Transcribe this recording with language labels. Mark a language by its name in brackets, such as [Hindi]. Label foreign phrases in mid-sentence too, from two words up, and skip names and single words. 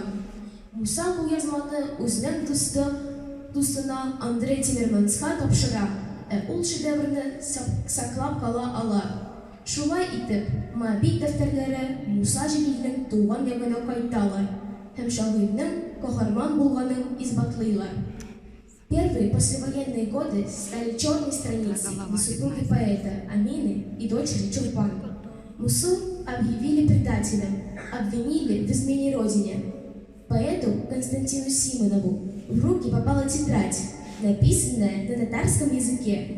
[Tatar] Муса бу язманы үзенең дустына Андрей Тимерманска тапшыра, ул шедеврны саклап кала ала. Шулай итеп, Моабит дәфтәрләре Муса Җәлилнең туган ягына кайталар һәм шагыйрьнең каһарман булганын исбатлыйлар. [Russian] Первые послевоенные годы стали черной страницей для супруги поэта Амины и дочери Чулпан. Мусу объявили предателем, обвинили в измене родине. Поэту Константину Симонову в руки попала тетрадь, написанная на татарском языке.